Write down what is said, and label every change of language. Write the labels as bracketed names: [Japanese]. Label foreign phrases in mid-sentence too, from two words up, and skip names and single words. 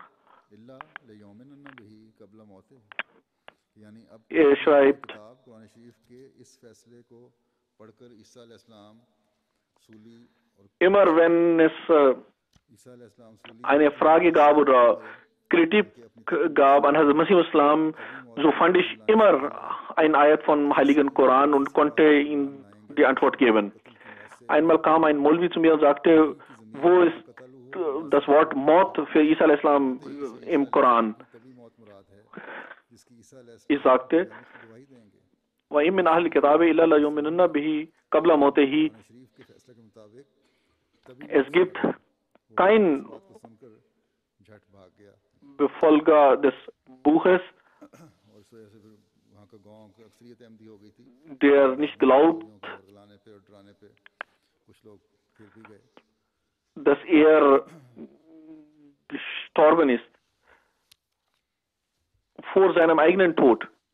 [German] Er schreibt, immer wenn es eine Frage gab oder Kritik gab an Hazrat Masih Islam, so fand ich immer ein Ayat vom Heiligen Koran und konnte ihm die Antwort geben. Einmal kam ein Molvi zu mir und sagte, wo ist das Wort Mord für Isa Islam im Koran? Ich sagte, [Arabic] وَإِن مِّنْ أَهْلِ الْكِتَابِ إِلَّا لَيُؤْمِنُنَّ بِهِ قَبْلَ مَوْتِهِ. [German] Es gibt kein Befolger des Buches, der nicht glaubt, dass er gestorben ist vor seinem eigenen Tod.